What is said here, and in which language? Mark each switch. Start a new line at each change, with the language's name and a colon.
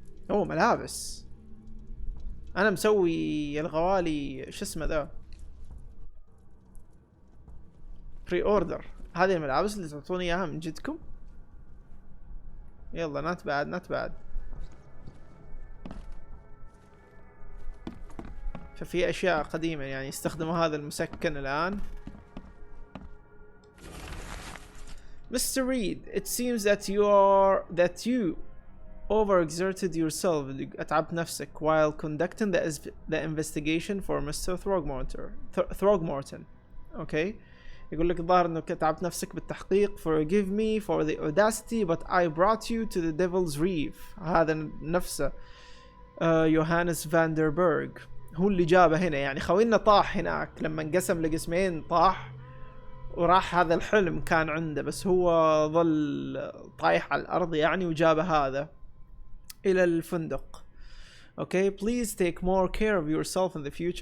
Arabic: اوه ملابس. انا مسوي الغوالي شو اسمه ذا بري اوردر. هذه الملابس اللي تعطوني اياها من جدكم. يلا نات بعد. ففي اشياء قديمة يعني يستخدموا هذا المسكن الان.
English: Mr. Reed, it seems that you overexerted yourself.
Arabic: أتعبت نفسك
English: while conducting the investigation for Mr. Throgmorton. Okay.
Arabic: يقول لك الظاهر انه تعبت نفسك بالتحقيق.
English: Forgive me for the audacity, but I brought you to the Devil's Reef.
Arabic: هذا نفسه يوهانس فاندربرغ هو اللي جابه هنا. يعني خوينا طاح هناك لما انقسم لقسمين، طاح وراح هذا الحلم كان عنده، بس هو ظل طايح على الأرض يعني، وجابه هذا إلى الفندق.
English: Okay, please take more care of yourself in the future.